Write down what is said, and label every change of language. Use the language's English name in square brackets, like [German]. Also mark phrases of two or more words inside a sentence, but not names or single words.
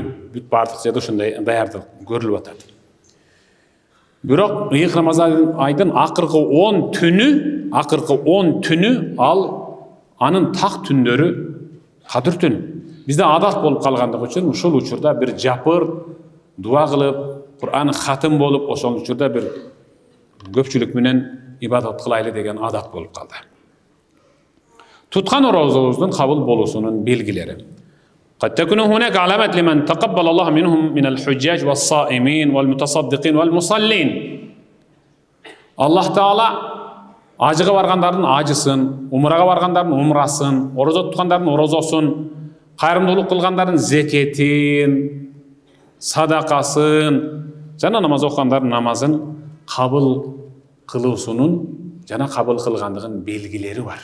[Kyrgyz] Бүт бардык жерде ушундай даярдык көрүлүп атат. Бирок ыйык Рамазан айдын акыркы 10 түнү ал анын так түндөрү Кадыр түн. Бизде адат болуп калгандыгы үчүн ушул учурда бир жапыр дуа кылып, Кур'ан хатым болуп, ошол учурда бир көпчүлүк менен ибадат кылайлы деген адат болуп калды. Туткан оразабыздын кабыл болуусунун белгилери. [Arabic] قد تكون هناك علامات لمن تقبل الله منهم من الحجاج والصائمين والمتصدقين والمصلين. [Kyrgyz] Allah Taala ажыга баргандардын ажысын, умрага баргандардын умрасын, ораза туткандардын оразасын, кайрымдуулук кылгандардын зекетин, садакасын, жана намаз окугандардын намазын кабыл кылуусунун жана кабыл кылгандыгын белгилери бар.